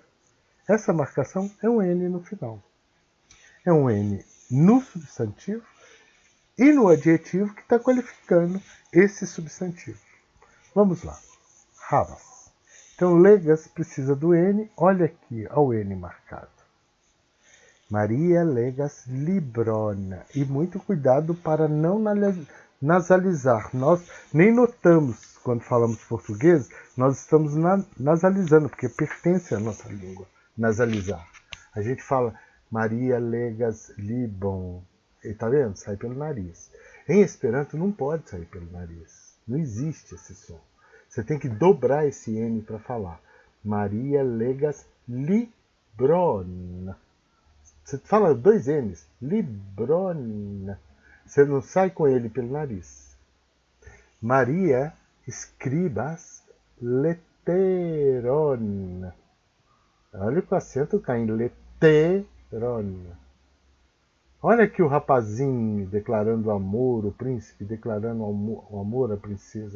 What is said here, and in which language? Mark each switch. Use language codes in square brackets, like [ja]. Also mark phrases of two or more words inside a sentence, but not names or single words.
[pt] Essa marcação é um N no final. É um N no substantivo e no adjetivo que está qualificando esse substantivo. Vamos lá. Havas. Então, legas precisa do N. Olha aqui, ao N marcado. [eo] Maria legas libron. [pt] E muito cuidado para não nasalizar. Nós nem notamos, quando falamos português, nós estamos nasalizando, porque pertence à nossa língua, nasalizar. A gente fala [eo] Maria legas libon. [pt] E tá vendo? Sai pelo nariz. Em Esperanto não pode sair pelo nariz. Não existe esse som. Você tem que dobrar esse N para falar. [eo] Maria legas libron. [pt] Você fala dois N's. Libron. Você não sai com ele pelo nariz. [eo] Maria escribas letteron. [pt] Olha que o acento cai em leteron. Olha aqui o rapazinho declarando amor, o príncipe declarando o amor à princesa.